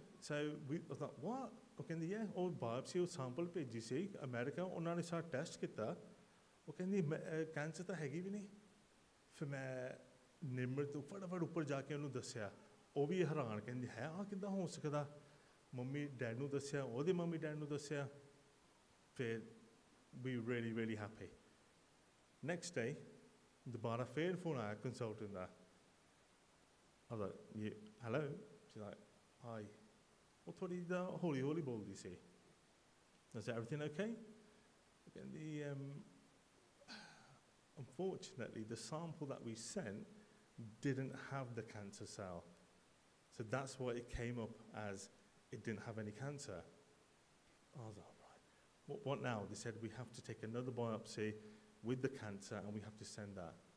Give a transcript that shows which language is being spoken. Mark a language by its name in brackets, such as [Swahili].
[English] So we was like, what? [Punjabi] ਉਹ ਕਹਿੰਦੀ yeah, ਉਹ ਬਾਇਓਪਸੀ ਉਹ ਸੈਂਪਲ ਭੇਜੀ ਸੀ ਅਮਰੀਕਾ ਉਹਨਾਂ ਨੇ ਸਾਰਾ ਟੈਸਟ ਕੀਤਾ ਉਹ ਕਹਿੰਦੀ ਕੈਂਸਰ ਤਾਂ ਹੈਗੀ ਵੀ ਨਹੀਂ ਫਿਰ ਮੈਂ ਨਿਮਰ ਤੋਂ ਫਟਾਫਟ ਉੱਪਰ ਜਾ ਕੇ ਉਹਨੂੰ ਦੱਸਿਆ ਉਹ ਵੀ ਹੈਰਾਨ ਕਹਿੰਦੀ ਹੈ ਆਹ ਕਿੱਦਾਂ ਹੋ ਸਕਦਾ ਮੰਮੀ ਡੈਡ ਨੂੰ ਦੱਸਿਆ ਉਹਦੇ ਮੰਮੀ ਡੈਡ ਨੂੰ ਦੱਸਿਆ ਫਿਰ [English] we really, really happy. Next day [Punjabi] ਦੁਬਾਰਾ ਫੇਰ ਫੋਨ ਆਇਆ consultant ਦਾ [English] I was like, hello? She's like, hi. [Punjabi] ਉਹ ਥੋੜ੍ਹੀ ਜਿਹਾ ਹੌਲੀ ਹੌਲੀ ਬੋਲਦੀ ਸੀ [English] Is everything okay? [Punjabi] ਕਹਿੰਦੀ [English] unfortunately the sample that we sent didn't have the cancer cell so that's why it came up as it didn't have any cancer. I was like, right, what now? They said we have to take another biopsy with the cancer and we have to send that.